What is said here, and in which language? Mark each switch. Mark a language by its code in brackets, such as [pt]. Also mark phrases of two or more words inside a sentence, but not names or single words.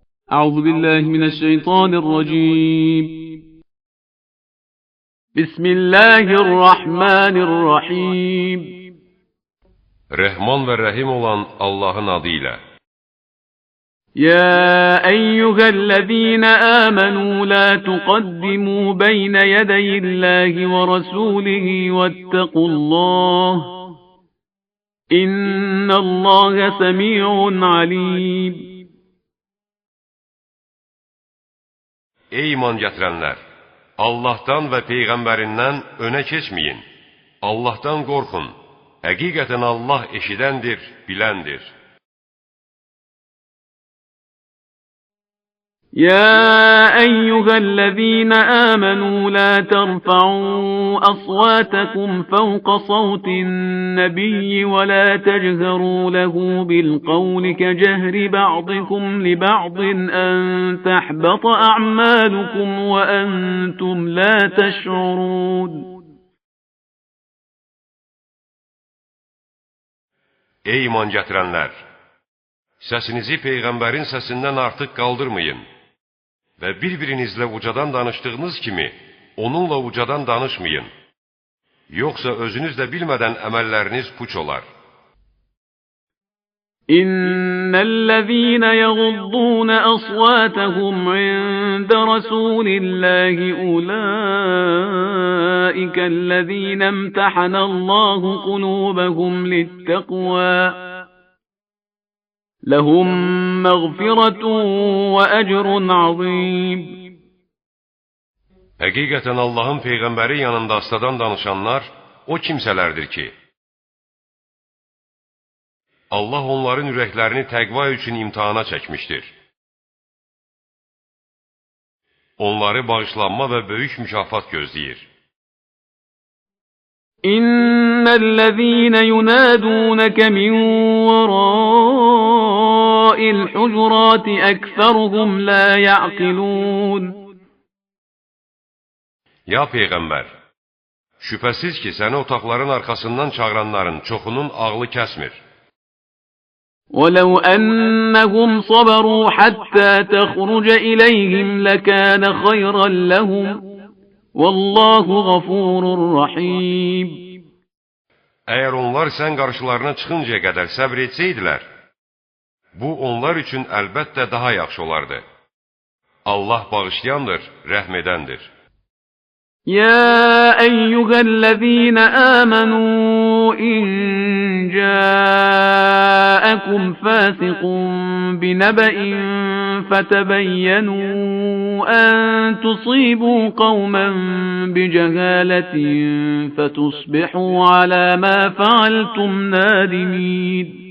[ar] أعوذ بالله من الشيطان الرجيم. بسم الله الرحمن الرحيم. [az] Rəhman və Rəhim olan Allahın adıyla. [ar] يا أيها الذين آمنوا لا تقدموا بين يدي الله ورسوله واتقوا الله إن الله سميع عليم. [az] Ey iman gətirənlər! Allahdan və Peyğəmbərindən önə keçməyin. Allahdan qorxun. Həqiqətən Allah eşidəndir, biləndir. [ar] يا أيها الذين آمنوا لا ترفعوا أصواتكم فوق صوت النبي ولا تجهروا له بالقول كجهر بعضكم لبعض أن تحبط أعمالكم وأنتم لا تشعرون. [az] Ey iman gətirənlər! Səsinizi Peyğəmbərin səsindən artıq qaldırmayın və bir-birinizlə ucadan danışdığınız kimi onunla ucadan danışmayın. Yoxsa özünüz də bilmədən əməlləriniz puç olar. [ar] إن الذين يغضون أصواتهم عند رسول الله أولئك الذين امتحن الله قلوبهم للتقوى. لهم مغفرة وأجر عظيم. [az] Həqiqətən Allahın Peyğəmbəri yanında astadan danışanlar o kimsələrdir ki, Allah onların ürəklərini təqva üçün imtihana çəkmişdir. Onları bağışlanma və böyük mükafat gözləyir. [ar] إن الذين ينادونك من وراء الحجرات أكثرهم لا يعقلون. [az] Ya Peyğəmbər! Şübhəsiz ki, səni otaqların arxasından çağıranların çoxunun ağlı kəsmir. [ar] وَلَوْ أَنَّهُمْ صَبَرُوا حَتَّى تَخْرُجَ إِلَيْهِمْ لَكَانَ خَيْرًا لَهُمْ وَاللَّهُ غَفُورٌ رَحِيمٌ. [az] Əgər onlar sən qarşılarına çıxıncaya qədər səbr etsəydilər, bu onlar üçün əlbəttə daha yaxşı olardı. Allah bağışlayandır, rəhm edəndir. [ar] يا أيها الذين آمنوا إن جاءكم فاسق بنبأ فتبينوا أن تصيبوا قوما بجهالة فتصبحوا على ما فعلتم نادمين.